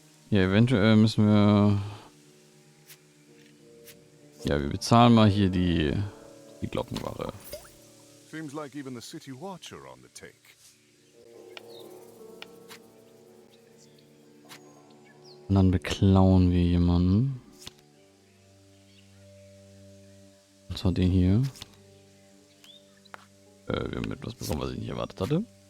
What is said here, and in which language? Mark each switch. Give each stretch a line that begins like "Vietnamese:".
German: Ja, eventuell müssen wir... Ja, wir bezahlen mal hier die Glockenwache.
English: Seems like even the city watch are on the take.
German: Und dann beklauen wir jemanden. Und zwar den hier. Wir haben etwas bekommen, was ich nicht erwartet hatte.